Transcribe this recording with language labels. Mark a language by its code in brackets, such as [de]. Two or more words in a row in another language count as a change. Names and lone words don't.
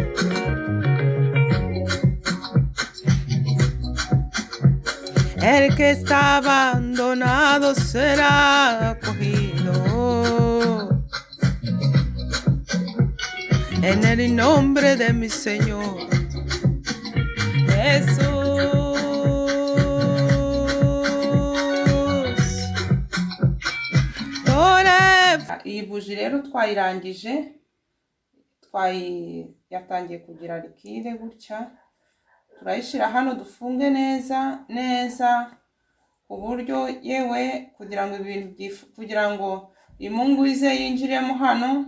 [es] El que está abandonado será acogido. En el nombre de mi Señor Jesús. [rw] Iyi buji rero twayirangije, yatangiye kugira likide gutya. Turayishyira hano dufunge neza neza ku buryo yewe kugira ngo imungu ize yinjiremo hano.